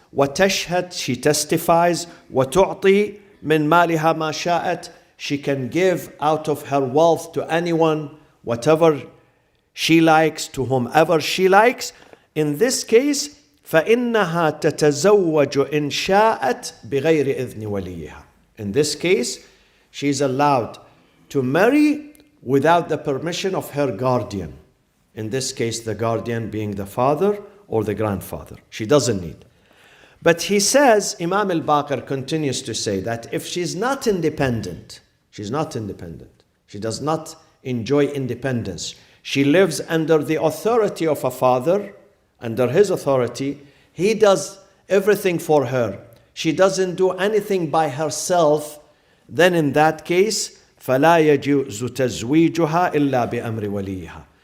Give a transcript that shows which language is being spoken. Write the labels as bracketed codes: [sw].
[ar] وتشهد, [en] she testifies. [ar] وتعطي من مالها ما شاءت. [en] She can give out of her wealth to anyone, whatever she likes, to whomever she likes. In this case, [ar] فإنها تتزوج إن شاءت بغير إذن وليها. [en] In this case, she is allowed to marry without the permission of her guardian. In this case, the guardian being the father or the grandfather. She doesn't need. But he says, Imam al-Baqir continues to say that if she's not independent, she does not enjoy independence, she lives under the authority of a father, under his authority, he does everything for her, she doesn't do anything by herself, then in that case, [ar] فَلَا يَجُوزُ تَزْوِيجُهَا إِلَّا بِأَمْرِ وَلِيِّهَا.